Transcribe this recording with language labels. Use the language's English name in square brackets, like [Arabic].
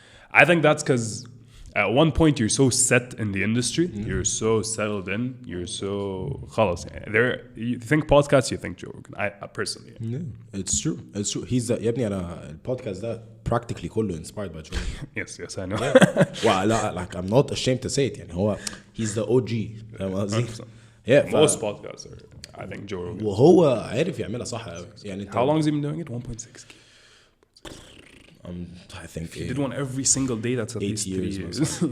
[English] I think that's because at one point you're so set in the industry, you're so settled in, you're so خلاص you think podcasts, you think Joe Rogan. I personally yeah, it's true he's [Arabic] يا ابني انا البودكاست ده [English] practically كله inspired by Joe Rogan. yes I know well like I'm not ashamed to say it [Arabic] يعني هو [English] he's the OG [Arabic] فاهم قصدي [English] yeah most podcasts are I think Joe Rogan [Arabic] وهو عارف يعملها صح قوي يعني [English] how long has he been doing it 1.6k I think if you did one every single day that's at least 3 years